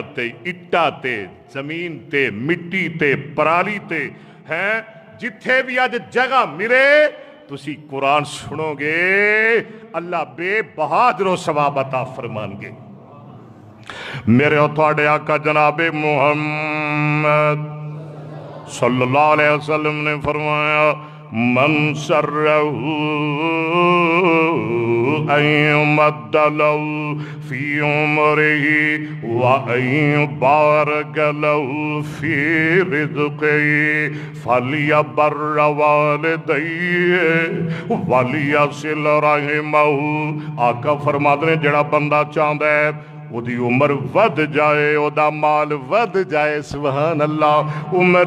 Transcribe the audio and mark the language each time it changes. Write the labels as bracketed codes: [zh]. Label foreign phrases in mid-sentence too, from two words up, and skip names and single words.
[pa] تے اٹاں تے زمین تے مٹی تے پرالی تے ہیں جتھے بھی اج جگہ ملے تسی قرآن سنوگے اللہ بے بہادرو ثواب عطا فرمانگے میرے تھوڑے آقا جناب محمد [ar] صلى الله عليه وسلم [pa] نے فرمایا [ar] من سره أن يمد له في عمره وأن يبارك له في رزقه فليبر والديه وليصل رحمه [pa] آقا فرماتے نے جیہڑا بندہ چاہتا ہے اودی عمر ودھ جائے اودا مال ودھ جائے उदा माल वध जाए [ar] سبحان الله [pa] उम्र